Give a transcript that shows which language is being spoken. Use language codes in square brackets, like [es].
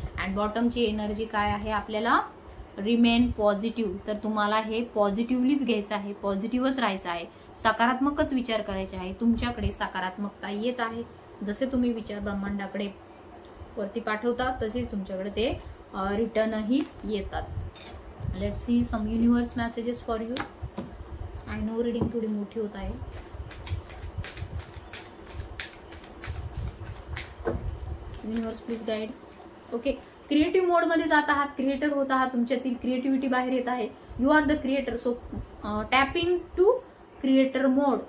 [mr] And बॉटमची energy काय आहे आपल्याला, [en] Remain positive. [mr] तर तुम्हाला हे पॉझिटिव्हलीच घ्यायचं आहे, पॉझिटिव्हच राहायचं आहे, सकारात्मकच विचार करायचे आहे. तुमच्याकडे सकारात्मकता येत आहे. जसे तुम्ही विचार ब्रह्मांडाकडे वरती पाठवता तसेच तुमच्याकडे ते रिटर्नही येतात. [en] Let's see some universe messages for you. I know [mr] reading थोडी मोठी होत आहे. [en] Universe please guide. [mr] Okay, creative मोड मध्ये जात आहात, क्रिएटर होत आहात, तुमच्यातील क्रिएटिव्हिटी बाहेर येत आहे. [en] You are the creator. So tapping to creator mode.